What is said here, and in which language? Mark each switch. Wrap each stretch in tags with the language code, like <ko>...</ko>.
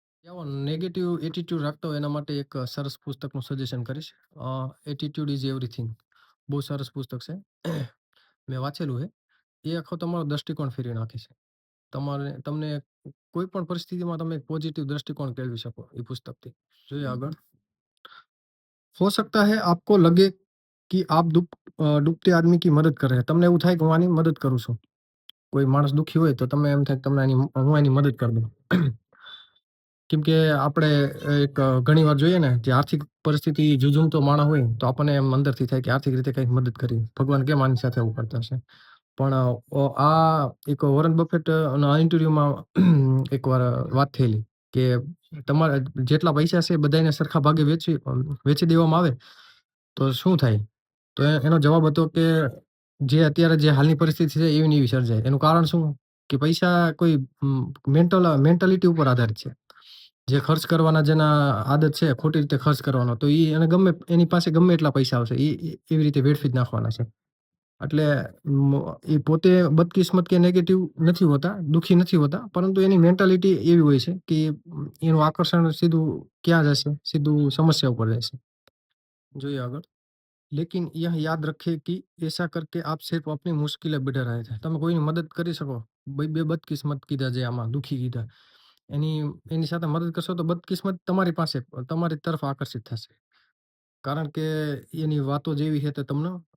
<gu>એવો negative attitude રાખતા હોય એના માટે એક સરસ પુસ્તકનું સજેશન કરીશ. Attitude is everything. બહુ સરસ પુસ્તક છે. મેં વાંચેલું છે. એ આખો તમારો દૃષ્ટિકોણ ફેરવી નાખે છે. તમને કોઈ પણ પરિસ્થિતિમાં તમે એક પોઝિટિવ દૃષ્ટિકોણ કેળવી શકો એ પુસ્તકથી. જોઈએ આગળ.</gu> <hi>हो सकता है आपको लगे कि आप डूबते आदमी की मदद कर रहे हैं.</hi> <gu>તમને એવું થાય કે હું આની મદદ કરું છું. કોઈ માણસ દુઃખી હોય તો તમને એમ થાય કે હું એની મદદ કરી દઉં. કેમ કે આપણે એક ઘણીવાર જોઈએ ને જે આર્થિક પરિસ્થિતિ ઝૂઝૂમતો માણસ હોય તો આપણને એમ અંદરથી થાય કે આર્થિક રીતે કંઈક મદદ કરવી. ભગવાન કેમ આની સાથે આવું કરતા હશે? પણ આ એક વોરન બફેટ ના ઇન્ટરવ્યુમાં એકવાર વાત થયેલી કે તમારા જેટલા પૈસા છે બધાને સરખા ભાગે વેચી દેવામાં આવે તો શું થાય? તો એનો જવાબ હતો કે જે અત્યારે જે હાલની પરિસ્થિતિ છે એવી ને એવી સર્જાય. એનું કારણ શું? કે પૈસા કોઈ મેન્ટાલિટી ઉપર આધારિત છે. જે ખર્ચ કરવાના જેના આદત છે ખોટી રીતે ખર્ચ કરવાનો, તો એને એની પાસે ગમે એટલા પૈસા આવશે એવી રીતે વેડફી જ નાખવાના છે. એટલે એ પોતે બદકિસ્મત કે નેગેટિવ નથી હોતા, દુઃખી નથી હોતા, પરંતુ એની મેન્ટાલિટી એવી હોય છે કે એનું આકર્ષણ સીધું ક્યાં જશે? સીધું સમસ્યા ઉપર જશે. જોઈએ આગળ.</gu> <hi>लेकिन यह याद रखें कि ऐसा करके आप सिर्फ अपनी मुश्किलें बढ़ा रहे थे.</hi> <gu>તમે કોઈની મદદ કરી શકો. બે બદકિસ્મત કીધા જે આમાં દુઃખી કીધા. એની સાથે મદદ કરશો તો બદકિસ્મત તમારી પાસે તમારી તરફ આકર્ષિત થશે. કારણ કે એની વાતો જેવી છે તે તમને</gu>